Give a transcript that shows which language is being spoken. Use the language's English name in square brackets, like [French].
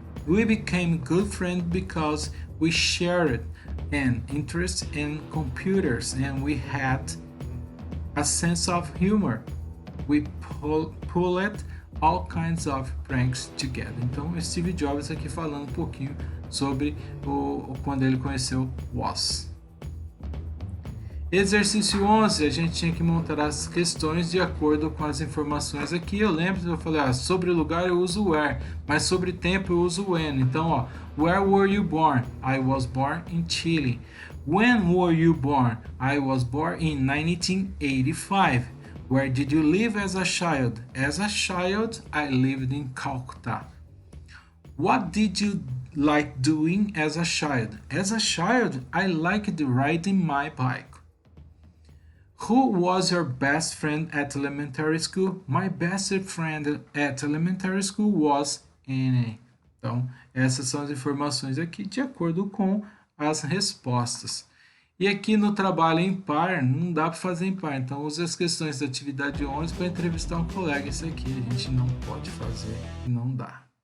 [English] We became good friends because we shared an interest in computers and we had a sense of humor. We pulled all kinds of pranks together. [Portuguese] Então, Steve Jobs aqui falando um pouquinho sobre quando ele conheceu Woz. Exercício 11, a gente tinha que montar as questões de acordo com as informações aqui. Eu lembro que eu falei, sobre lugar eu uso where, mas sobre tempo eu uso when. Então, ó, [English] where were you born? I was born in Chile. When were you born? I was born in 1985. Where did you live as a child? As a child, I lived in Calcutta. What did you like doing as a child? As a child, I liked riding my bike. Who was your best friend at elementary school? My best friend at elementary school was Annie. [Portuguese] Então, essas são as informações aqui de acordo com as respostas. E aqui no trabalho em par, não dá para fazer em par. Então, use as questões da atividade 11 para entrevistar um colega. Isso aqui a gente não pode fazer, não dá.